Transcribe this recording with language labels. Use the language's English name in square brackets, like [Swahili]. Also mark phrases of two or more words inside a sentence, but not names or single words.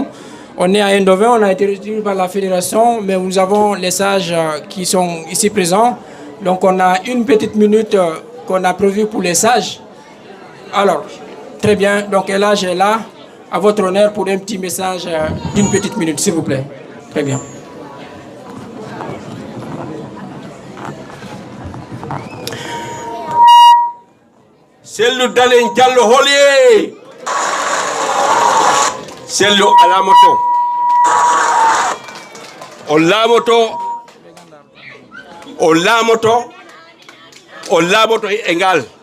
[French] On est à Eindhoven, on a été reçu par la fédération, mais nous avons les sages qui sont ici présents. Donc on a une petite minute qu'on a prévue pour les sages. Alors, très bien, donc Elhaj est là, à votre honneur pour un petit message d'une petite minute, s'il vous plaît. Très bien. Sellu Dalen Diallo Holier. [Fula] Sellu Alamoto. O laamoto engal.